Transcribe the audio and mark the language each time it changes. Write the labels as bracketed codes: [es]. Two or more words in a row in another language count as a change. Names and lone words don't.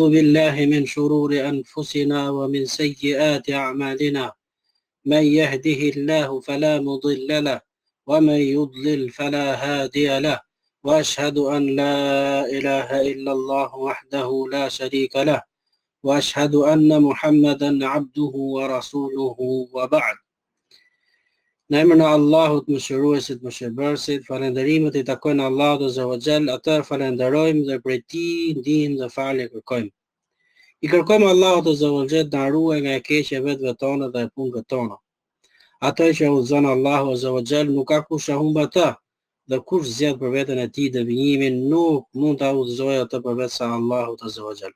[ar] بالله من شرور أنفسنا ومن سيئات أعمالنا من يهده الله فلا مضل له ومن يضلل فلا هادي له وأشهد أن لا إله إلا الله وحده لا شريك له وأشهد أن محمدا عبده ورسوله وبعد. [sq] Në emrin e Allahut, mëshiruesit, mëshirbërësit, falënderimet I takojnë Allahut [ar] عز وجل, [sq] atë falenderojmë dhe prej Tij ndihmë dhe falje kërkojmë. I kërkojmë Allahut [ar] عز وجل [sq] të na ruaj nga e keqja vetëve tona dhe e punëve tona. Atë që udhëzon Allahu [ar] عز وجل [sq] nuk ka kush e humb atë, dhe kush zgjedh për veten e tij devijimin nuk mund ta udhëzojë atë përveç sa Allahut [ar] عز وجل.